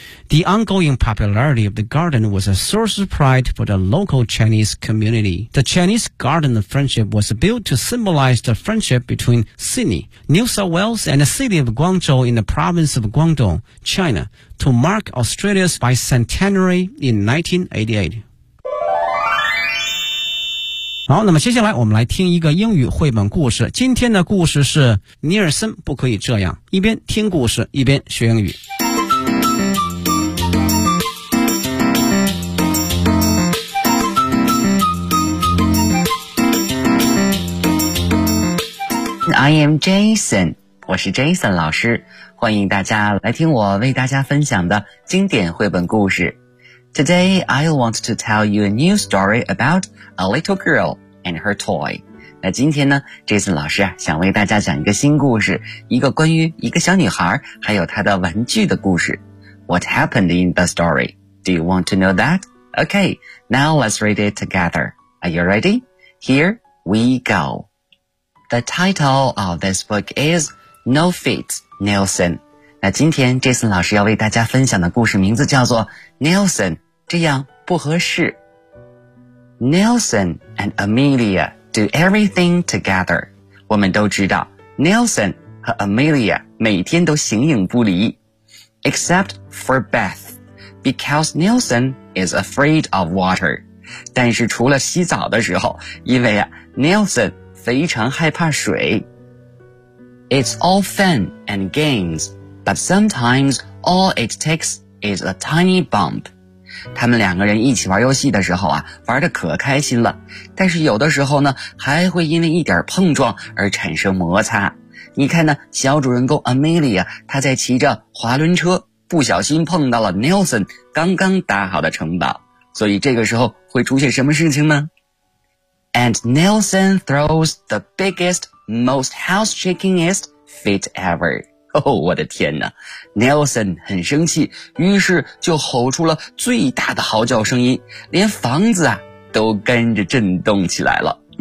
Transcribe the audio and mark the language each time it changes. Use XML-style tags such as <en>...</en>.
<en>The ongoing popularity of the garden was a source of pride for the local Chinese community. The Chinese Garden Friendship was built to symbolize the friendship between Sydney, New South Wales, and the city of Guangzhou in the province of Guangdong, China, to mark Australia's bicentenary in 1988.</en> <zh>好，那么接下来我们来听一个英语绘本故事。今天的故事是尼尔森不可以这样，一边听故事一边学英语。</zh> <en>I am Jason，</en> <zh>我是 Jason 老师，欢迎大家来听我为大家分享的经典绘本故事。</zh> <en>Today, I want to tell you a new story about a little girl and her toy.</en> <zh>那今天呢 ,Jason 老师啊想为大家讲一个新故事，一个关于一个小女孩还有她的玩具的故事。</zh> <en>What happened in the story? Do you want to know that? Okay, now let's read it together. Are you ready? Here we go. The title of this book is No Feet, Nelson.</en> <zh>那今天 Jason 老师要为大家分享的故事名字叫做 Nelson, 这样不合适。</zh> <en>Nelson and Amelia do everything together.</en> <zh>我们都知道 Nelson 和 Amelia 每天都形影不离。</zh> <en>Except for Beth, because Nelson is afraid of water.</en> <zh>但是除了洗澡的时候，因为啊 Nelson非常害怕水。</zh> <en>It's all fun and games, but sometimes all it takes is a tiny bump.</en> <zh>他们两个人一起玩游戏的时候啊，玩得可开心了，但是有的时候呢，还会因为一点碰撞而产生摩擦。你看呢，小主人公 Amelia， 她在骑着滑轮车，不小心碰到了 Nelson 刚刚搭好的城堡，所以这个时候会出现什么事情呢？</zh> <en>And Nelson throws the biggest, most house-shakingest fit ever.</en> <zh>我的天哪 ,Nelson 很生气，于是就吼出了最大的嚎叫声音，连房子啊都跟着震动起来了。</zh>